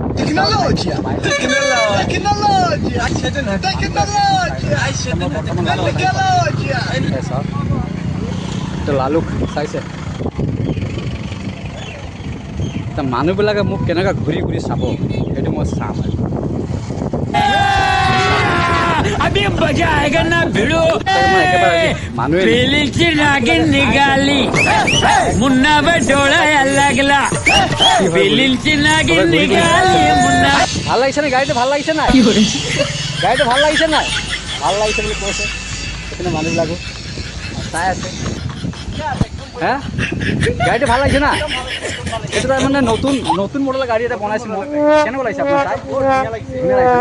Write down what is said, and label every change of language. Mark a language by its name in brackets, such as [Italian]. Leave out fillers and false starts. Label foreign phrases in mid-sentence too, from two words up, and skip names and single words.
[Assamese] লালুক চাইছে। এতিয়া মানুহবিলাকে মোক কেনেকৈ ঘূৰি ঘূৰি চাব সেইটো মই চাম। [Hindi] अभी मजा आएगा ना [Marathi] भिड़ो बेलीची नागिन निकाली मुन्ना पे डोला लागला बेलीची नागिन निकाली मुन्ना। [Assamese] ভাল লাগিছে নে গাড়ীটো? ভাল লাগিছে নাই? গাড়ীটো ভাল লাগিছে নাই? ভাল লাগিছে বুলি কৈছে সেইখিনি মানুহবিলাকো চাই আছে। হে গাড়ীটো ভাল লাগিছে না? এইটো তাৰমানে নতুন মডেলৰ গাড়ী এটা বনাইছোঁ মই। কেনেকুৱা লাগিছে আপোনাৰ চাই? ধুনীয়া লাগিছে না?